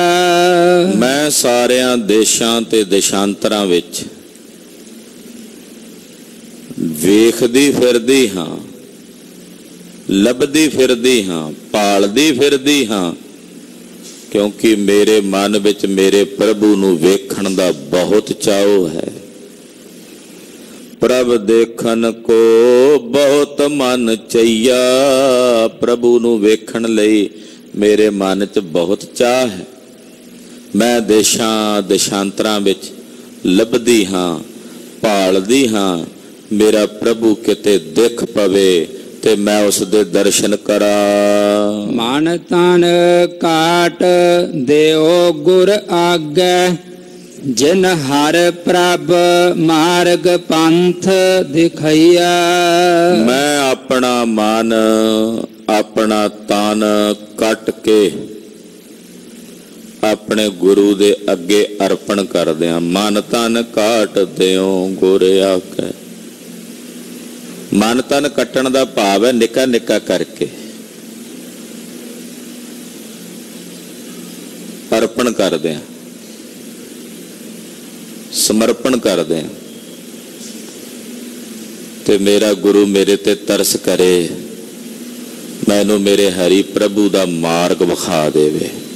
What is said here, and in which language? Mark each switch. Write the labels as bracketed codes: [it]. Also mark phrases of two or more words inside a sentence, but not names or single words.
[pa] ਮੈਂ ਸਾਰੀਆਂ ਦੇਸ਼ਾਂ ਤੇ ਦੇਸ਼ਾਂਤਰਾਂ ਵਿਚ ਵੇਖਦੀ ਫਿਰਦੀ ਹਾਂ, ਲੱਭਦੀ ਫਿਰਦੀ ਹਾਂ, ਭਾਲਦੀ ਫਿਰਦੀ ਹਾਂ, ਕਿਉਂਕਿ ਮੇਰੇ ਮਨ ਵਿਚ ਮੇਰੇ ਪ੍ਰਭੂ ਨੂੰ ਵੇਖਣ ਦਾ ਬਹੁਤ ਚਾਅ ਹੈ। ਪ੍ਰਭ ਦੇਖਨ ਕੋ ਬਹੁਤ ਮਨ ਚਈਆ, ਪ੍ਰਭੂ ਨੂੰ ਵੇਖਣ ਲਈ ਮੇਰੇ ਮਨ ਚ ਬਹੁਤ ਚਾਹ ਹੈ। ਮੈਂ ਦੇਸ਼ਾਂ ਦੇਸ਼ਾਂਤਰਾਂ ਵਿਚ ਲੱਭਦੀ ਹਾਂ, ਭਾਲਦੀ ਹਾਂ, ਮੇਰਾ ਪ੍ਰਭੂ ਕਿਤੇ ਦਿਖ ਪਵੇ ਤੇ ਮੈਂ ਉਸ ਦੇ ਦਰਸ਼ਨ ਕਰਾਂ। ਮਨ ਤਨ ਕਾਟ ਦੇਓ ਗੁਰ ਆਗੇ, ਜਿਨ ਹਰ ਪ੍ਰਭ ਮਾਰਗ ਪੰਥ ਦਿਖਈਆ। ਮੈਂ ਅਪਣਾ ਮਨ, ਅਪਣਾ ਤਨ ਕੱਟ ਕੇ ਅਪਣੇ ਗੁਰੂ ਦੇ ਅੱਗੇ ਅਰਪਣ ਕਰ ਦਿੱਤਾ। ਮਨ ਤਨ ਕਾਟ ਦਿਓ ਗੁਰ ਆਗੇ। ਮਨ ਤਨ ਕੱਟਣ ਦਾ ਭਾਵ ਹੈ ਨਿੱਕਾ ਨਿੱਕਾ ਕਰਕੇ, ਅਰਪਣ ਕਰਦੇ ਹਾਂ, ਸਮਰਪਣ ਕਰਦੇ ਹਾਂ ਤੇ ਮੇਰਾ ਗੁਰੂ ਮੇਰੇ ਤੇ ਤਰਸ ਕਰੇ, ਮੈਨੂੰ ਮੇਰੇ ਹਰਿ ਪ੍ਰਭੂ ਦਾ ਮਾਰਗ ਵਿਖਾ ਦੇਵੇ।